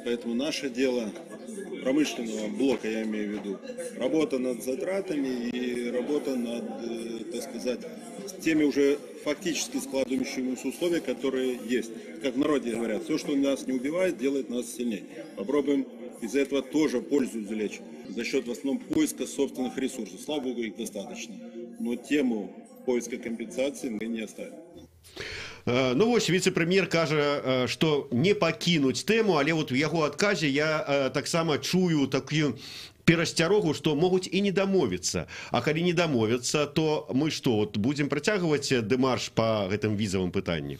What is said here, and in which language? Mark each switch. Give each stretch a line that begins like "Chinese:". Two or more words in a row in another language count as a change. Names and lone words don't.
Russian: Поэтому наше дело, промышленного блока, я имею в виду, работа над затратами и работа над, так сказать, теми уже фактически складывающимися условия, которые есть. Как в народе говорят, все, что нас не убивает, делает нас сильнее. Попробуем из этого тоже пользу извлечь за счет в основном поиска собственных ресурсов. Слава Богу, их достаточно. Но тему поиска компенсации мы не оставим.
Belarusian: Ну вось, віцэ-прэм'ер кажа, што не пакінуць тэму, але в яго адказе я таксама чую такую перасцярогу, што могуць і не дамовіцца. А калі не дамовяцца, то мы што, будзем працягваць дэмарш па гэтым візавым пытанні?